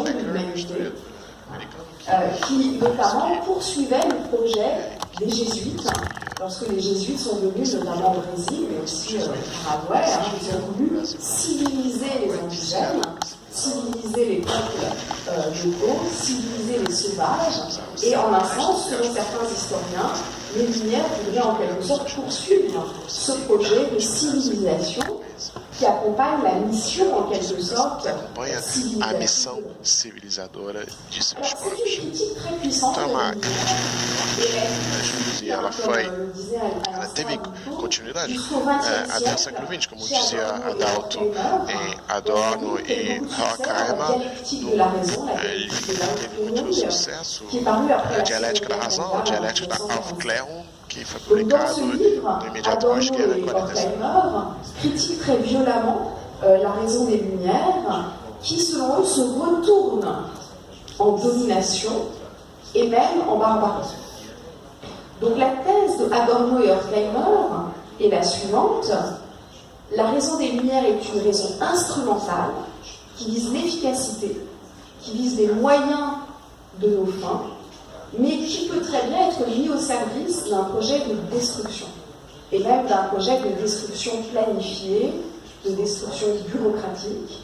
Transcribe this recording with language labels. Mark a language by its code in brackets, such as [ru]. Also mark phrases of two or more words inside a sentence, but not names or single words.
[fr] de l'humanité, qui notamment poursuivait le projet des Jésuites, lorsque les Jésuites sont venus notamment au Brésil, mais aussi au Paraguay, ils ont voulu civiliser les indigènes, civiliser les peuples locaux, civiliser les sauvages, et en un sens, selon certains historiens, les Lumières voudraient en quelque sorte poursuivre ce projet de civilisation qui acompanhe la mission, en quelque sorte, [pt] a missão civilizadora de seus povos. E ela teve continuidade até o século XX, como dizia Adalto em Adorno e Horkheimer. Ele teve muito sucesso. A Dialética da Razão, a Dialética da Aufklärung, qui foi publicado no imediato pós-guerra em 45. [fr] Critique très violemment la raison des Lumières, qui selon eux se retourne en domination et même en barbarie. Donc la thèse de Adorno et Horkheimer est la suivante: la raison des Lumières est une raison instrumentale qui vise l'efficacité, qui vise les moyens de nos fins, mais qui peut très bien être mis au service d'un projet de destruction, et même d'un projet de destruction planifiée, de destruction bureaucratique.